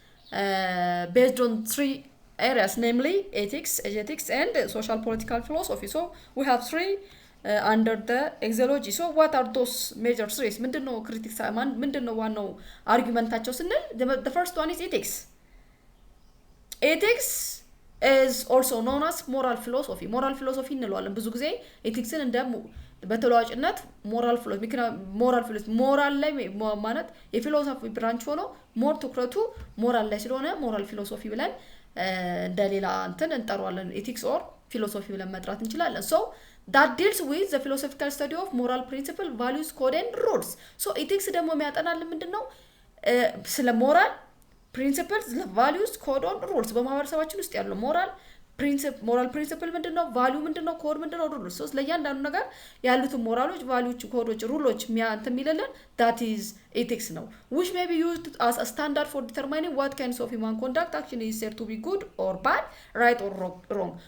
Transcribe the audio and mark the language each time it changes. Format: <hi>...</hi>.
<en>based on 3 areas, namely ethics, aesthetics, and social political philosophy. So we have 3 under the axiology. So what are those major 3?</en> <am>ምንድነው critics ምንድነው ዋናው argumentaቸው ስንል</am> <en>the first one is ethics. Ethics is also known as moral philosophy.</en> <am>moral philosophy እንለዋለን ብዙ ጊዜ ኤቲክስን እንደ በተለዋጭነት moral philosophy moral ላይ ማለት የፊሎሶፊ ብራንች ሆኖ ሞር ትኩረቱ moral ላይ ስለሆነ moral philosophy ብለን እንደሌላ እንትን እንጠራዋለን ethics or philosophy ብለን መጥራት እንችላለን.</am> <en>So that deals with the philosophical study of moral principle, values, code and rules. So ethics</en> <am>ደግሞ የሚያጠናልን ምንድነው ስለ</am> <en>moral principles, values, code and rules</en> <am>በማህበረሰባችን ውስጥ ያለው moral principle ምንድነው value ምንድነው code ምንድነው</am> <en>rules so</en> <am>ለእያንዳንዱ ነገር ያሉት ሞራሎች values ኮዶች rules የሚያንተሚለልን</am> <en>that is ethics ነው which may be used as a standard for determining what kinds of human conduct action is said to be good or bad, right or wrong.</en>